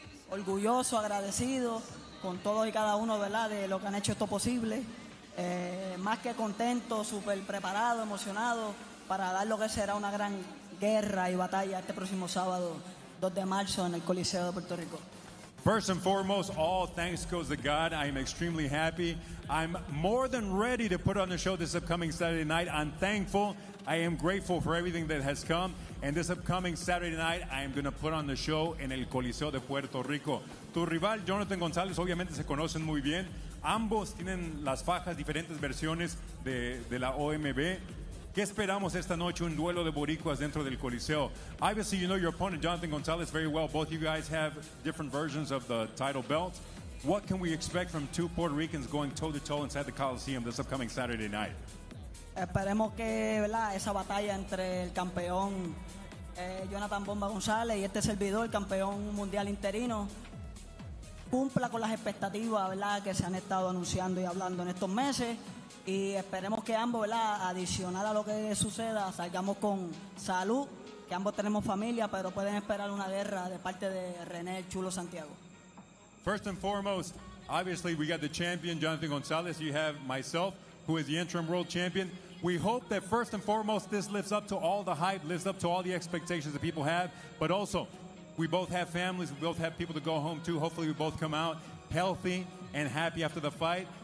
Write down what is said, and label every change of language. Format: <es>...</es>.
<es>Orgulloso, agradecido con todos y cada uno, ¿verdad? De lo que han hecho esto posible. Más que contento, súper preparado, emocionado para dar lo que será una gran guerra y batalla este próximo sábado 2 de marzo en el Coliseo de Puerto Rico.</es> <en>First and foremost, all thanks goes to God. I am extremely happy. I'm more than ready to put on the show this upcoming Saturday night. I'm thankful. I am grateful for everything that has come. And this upcoming Saturday night, I am going to put on the show</en> <es>en el Coliseo de Puerto Rico. Tu rival, Jonathan Gonzalez, obviamente se conocen muy bien. Ambos tienen las fajas, diferentes versiones de la OMB. ¿Qué esperamos esta noche? Un duelo de boricuas dentro del Coliseo.</es> <en>Obviously, you know your opponent, Jonathan Gonzalez, very well. Both of you guys have different versions of the title belt. What can we expect from two Puerto Ricans going toe-to-toe inside the Coliseum this upcoming Saturday night?</en> <es>Esperemos que, ¿verdad?, esa batalla entre el campeón Jonathan Bomba González y este servidor, campeón mundial interino, cumpla con las expectativas, ¿verdad?, que se han estado anunciando y hablando en estos meses. Y esperemos que ambos, ¿verdad?, adicional a lo que suceda, salgamos con salud, que ambos tenemos familia, pero pueden esperar una guerra de parte de Rene el Chulo Santiago.</es> <en>First and foremost, obviously we got the champion, Jonathan Gonzalez. You have myself, who is the interim world champion. We hope that first and foremost this lives up to all the hype, lives up to all the expectations that people have, but also we both have families, we both have people to go home to. Hopefully we both come out healthy and happy after the fight.</en>